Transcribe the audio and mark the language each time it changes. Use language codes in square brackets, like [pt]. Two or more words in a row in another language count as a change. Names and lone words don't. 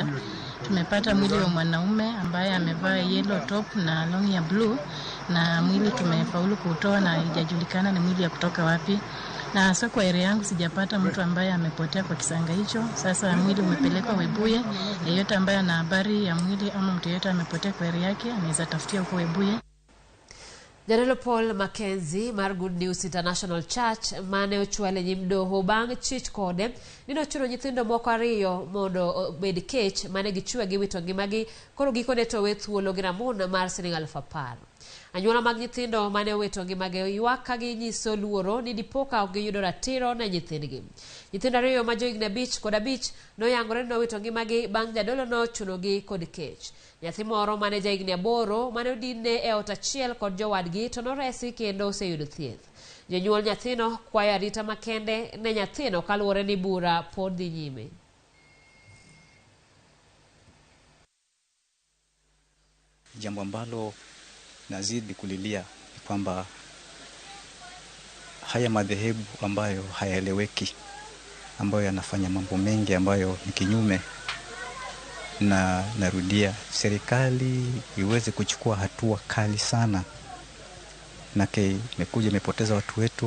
[sw] Tumepata mwili wa mwanaume ambaye amevaa [en] yellow top [sw] na long ya blue, na mwili tumefaulu kutoa na haijajulikana ni mwili ya kutoka wapi. Na sasa kwa area yangu sijapata mtu ambaye amepotea kwa kisanga hicho. Sasa mwili umepelekwa Webuye. Yeyote ambaye ana habari ya mwili ama mtu yeyote amepotea kwa area yake anaweza tafutia huko Webuye. [luo] Janelo Paul Mackenzie mar Good News International Church mane ochwale nyimdoho bang' chich kode nino chuno nyithindo moko ariyo mondo bed kech mane gichwe gi wito ngimagi koro gikone to we thuolo gi ramona mar Senegal-10. Anyuola mag nyithindo mane owito ngimagi ywak ka ginyiso luoro ni dipoka ok giyudo ratiro na nyithindgi. Nyithindo ariyo ma johigni 5 kod 5 noyangore ni nowito ngimagi bang' jadolo no chunogi kod kech. Nyathi moro mane jahigni 8 mane odinne e ot achiel kod jowadgi to noresi kendo oseyudo thieth. Jonyuol nyathino kwayo arita makende ne nyathino kaluwore ni bura pod dhi nyime. [sw] Jambo ambalo nazidi kulilia ni kwamba haya madhehebu ambayo hayaeleweki, ambayo yanafanya mambo mengi ambayo ni kinyume, na narudia serikali iweze kuchukua hatua kali sana, na imekuja imepoteza watu wetu.